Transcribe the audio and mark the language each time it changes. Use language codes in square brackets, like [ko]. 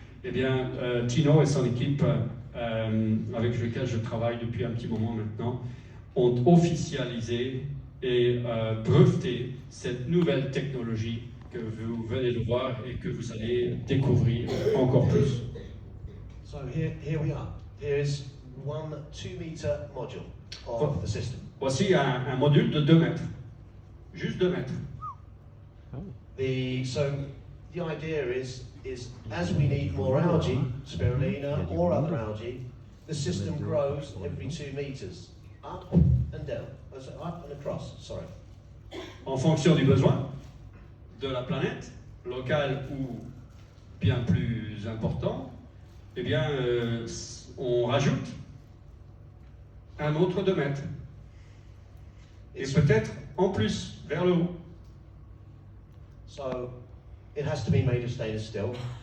[fr] Eh bien, Tino et son équipe, avec lequel je travaille depuis un petit moment maintenant, ont officialisé et breveté cette nouvelle technologie que vous venez de voir et que vous allez découvrir encore plus. [en] So here we are. Here is 2 meter module of the system. [fr] Voici un module de 2 mètres. Juste 2 mètres. [en] So the idea is as we need more algae, spirulina or other algae, the system grows every 2 meters, up and down, up and across. Sorry. [fr] En fonction du besoin de la planète, local ou bien plus important, eh bien, on rajoute un autre 2 mètres. Et peut-être en plus, vers le haut. [en] So it has to be made of stainless steel.